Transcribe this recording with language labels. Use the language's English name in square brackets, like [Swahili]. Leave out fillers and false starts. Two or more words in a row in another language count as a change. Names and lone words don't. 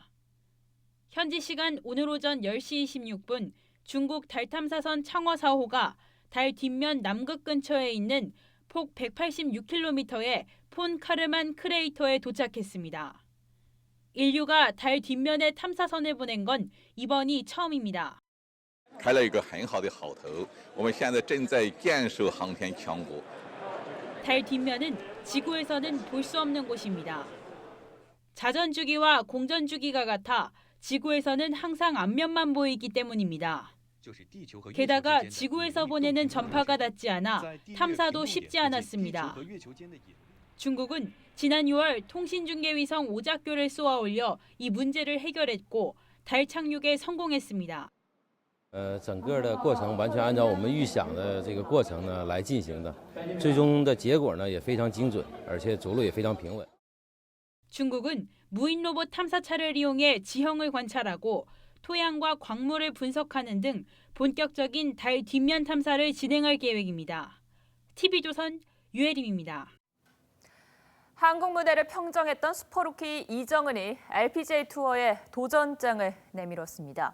[Korean] 현지 시간 오늘 오전 10시 26분 중국 달 탐사선 창허 4호가 달 뒷면 남극 근처에 있는 폭 186km의 폰 카르만 크레이터에 도착했습니다. 인류가 달 뒷면에 탐사선을 보낸 건 이번이 처음입니다. [Chinese] 开了一个很好的好头，我们现在正在建设航天强国。 [Korean] 달 뒷면은 지구에서는 볼 수 없는 곳입니다. 자전주기와 공전주기가 같아 지구에서는 항상 앞면만 보이기 때문입니다. 게다가 지구에서 보내는 전파가 닿지 않아 탐사도 쉽지 않았습니다. 중국은 지난 6월 통신중계위성 오작교를 쏘아 올려 이 문제를 해결했고 달 착륙에 성공했습니다. [Chinese] 整个的过程完全按照我们预想的这个过程呢来进行的，最终的结果呢也非常精准，而且着陆也非常平稳。 [Korean] 중국은 무인 로봇 탐사차를 이용해 지형을 관찰하고 토양과 광물을 분석하는 등 본격적인 달 뒷면 탐사를 진행할 계획입니다. TV조선 유혜림입니다. 한국 무대를 평정했던 슈퍼루키 이정은이 LPGA 투어에 도전장을 내밀었습니다.